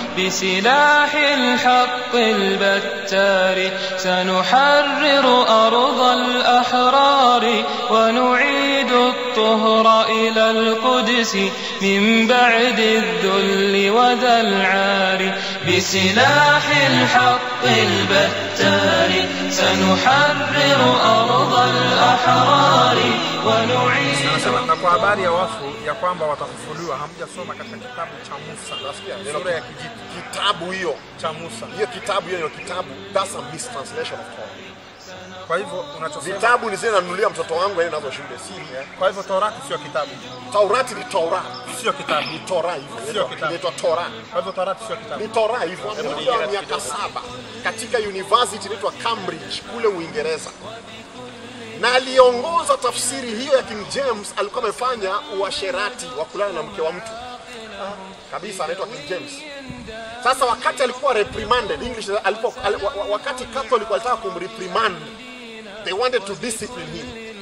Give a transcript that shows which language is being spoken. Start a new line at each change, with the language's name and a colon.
Arabic: بسلاح الحق البتار سنحرر أرض الأحرار ونعيد الطهر إلى القدس من بعد الذل وذا العار. بسلاح الحق البتار سنحرر أرض الأحرار ونعيد.
Swahili: Na kwa habari ya wafu ya kwamba watafufuliwa, hamjasoma katika kitabu cha Musa? Sura ya kitabu hiyo cha Musa. Hiyo kitabu
English: that's a mistranslation of Torah.
Swahili: Kwa hivyo unachosema vitabu ni zile nanunulia mtoto wangu yeye nazo shule si. Kwa hivyo Torati sio kitabu. Taurati ni Torah. Sio kitabu. Ni Torah hivyo. Sio kitabu. Inaitwa Torah. Kwa hivyo Torati sio kitabu. Ni Torah hivyo. Ndio miaka 7 katika university inaitwa Cambridge kule Uingereza. Na aliongoza tafsiri hiyo ya King James, alikuwa amefanya uasherati wa kulala na mke wa mtu. Kabisa anaitwa King James. Sasa wakati alikuwa reprimanded, English wakati Catholic walitaka kumreprimand,
English: they wanted to discipline him.